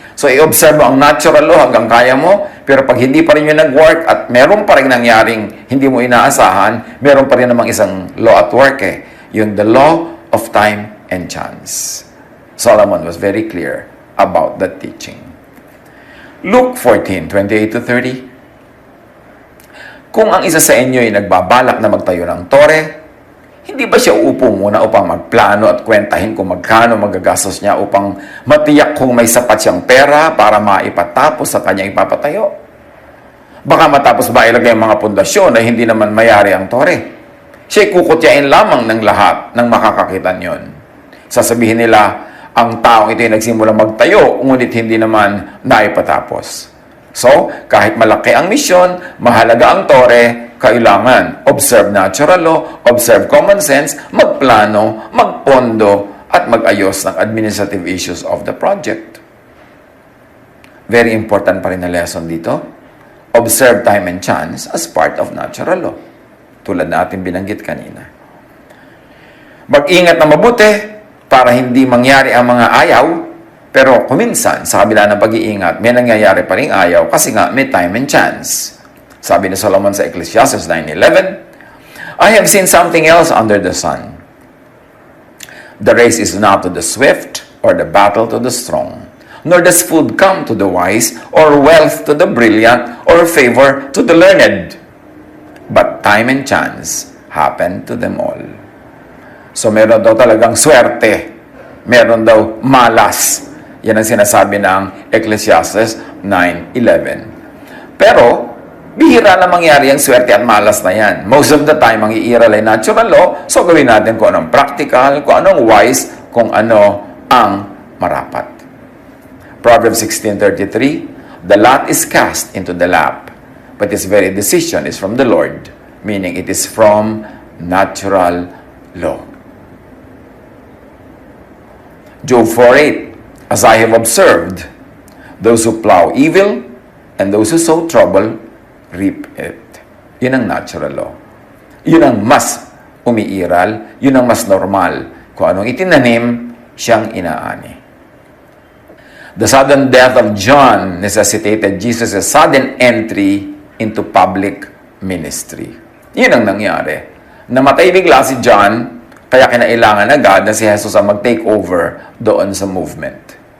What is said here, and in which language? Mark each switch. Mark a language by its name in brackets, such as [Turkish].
[Filipino] So, i-observe mo ang natural law hanggang kaya mo, pero pag hindi pa rin yun nag-work at meron pa rin nangyaring hindi mo inaasahan, meron pa rin namang isang law at work yung [English] the law of time and chance. Solomon was very clear about that teaching. Luke 14:28-30. [Filipino] Kung ang isa sa inyo ay nagbabalak na magtayo ng tore, hindi ba siya uupo muna upang magplano at kwentahin kung magkano magagastos niya upang matiyak kung may sapat siyang pera para maipatapos sa kanyang ipapatayo? Baka matapos ba ilagay ang mga pundasyon na hindi naman mayari ang tore? Siya'y kukutyain lamang ng lahat ng makakakita niyon. Sasabihin nila, ang taong ito ay nagsimulang magtayo, ngunit hindi naman naipatapos. So, kahit malaki ang misyon, mahalaga ang tore, kailangan observe natural law, observe common sense, magplano, magpondo, at mag-ayos ng [English] administrative issues of the project. Very important [Filipino] pa rin na lesson dito. [English] Observe time and chance as part of natural law. [Filipino] Tulad na ating binanggit kanina. Mag-ingat na mabuti para hindi mangyari ang mga ayaw. Pero kuminsan, sa kabila ng pag-iingat, may nangyayari pa rin ayaw kasi nga may time and chance. Sabi ni Solomon sa [English] Ecclesiastes 9:11, I have seen something else under the sun. The race is not to the swift or the battle to the strong, nor does food come to the wise or wealth to the brilliant or favor to the learned. But time and chance happen to them all. [Filipino] So meron daw talagang swerte. Meron daw malas. Yan ang sinasabi ng Ecclesiastes 9:11. Pero, bihira na mangyari ang swerte at malas na yan. [English] Most of the time, [Filipino] ang iiral ay natural law, so gawin natin kung anong practical, kung anong wise, kung ano ang marapat. [English] Proverbs 16:33, the lot is cast into the lap, but its very decision is from the Lord, meaning it is from natural law. Job 4:8, as I have observed, those who plow evil and those who sow trouble reap it. [Filipino] Yun ang natural law. Yun ang mas umiiral, yun ang mas normal. Kung anong itinanim, siyang inaani. [English] The sudden death of John necessitated Jesus' sudden entry into public ministry. [Filipino] Yun ang nangyari. Namatay bigla si John, kaya kinailangan agad na si Jesus ang mag-take over doon sa movement.